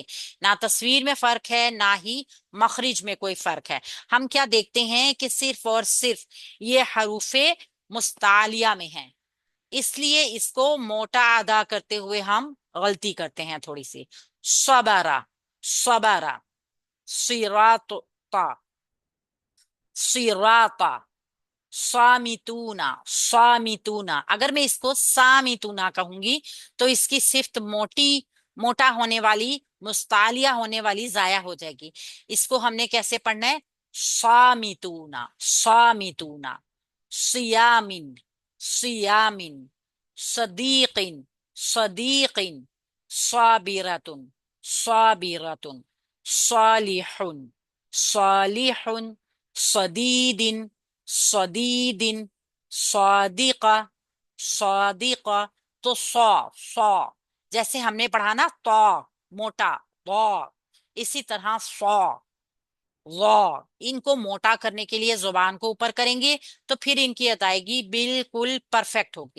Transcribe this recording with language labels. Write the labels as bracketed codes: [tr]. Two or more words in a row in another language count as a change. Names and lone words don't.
[ur] نہ تصویر میں فرق ہے نہ ہی مخرج میں کوئی فرق ہے. ہم کیا دیکھتے ہیں کہ صرف اور صرف یہ حروف مستعلیہ میں ہیں، اس لیے اس کو موٹا ادا کرتے ہوئے ہم غلطی کرتے ہیں تھوڑی سی. [ar] صبرا، صبرا، صراطا، صراطا، سامیتونا، سامیتونا. [ur] اگر میں اس کو سامیتونا کہوں گی تو اس کی صفت موٹا ہونے والی، مستعلیہ ہونے والی ضائع ہو جائے گی. اس کو ہم نے کیسے پڑھنا ہے؟ [ar] سامیتونا، سامیتونا. سیامن، سیامن، صدیقن، صدیقن، صابرتن، صابرتن، صالحن، صالحن، صدیدن، صدیدن، صادقہ، صادقہ. [ur] تو سو جیسے ہم نے پڑھا نا تو موٹا تو، اسی طرح سو وا ان کو موٹا کرنے کے لیے زبان کو اوپر کریں گے تو پھر ان کی ادائیگی بالکل پرفیکٹ ہوگی.